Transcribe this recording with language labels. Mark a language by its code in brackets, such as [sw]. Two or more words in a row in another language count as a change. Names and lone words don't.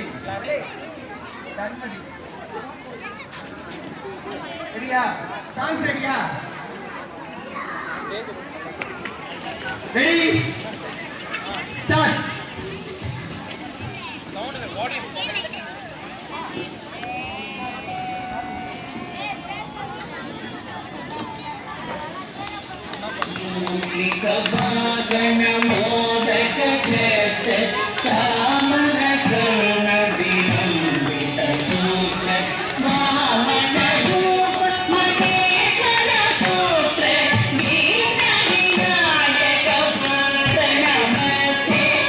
[ta] தன்மதி. ரெடியா? சாங்ஸ் ரெடியா? [en] ready start. sound volume [sa] गण मोदक जैसे कामन कर्ण विलंबित सूत्र वामन रूप महेश्वर पुत्र दीन विनायक पाद नमस्ते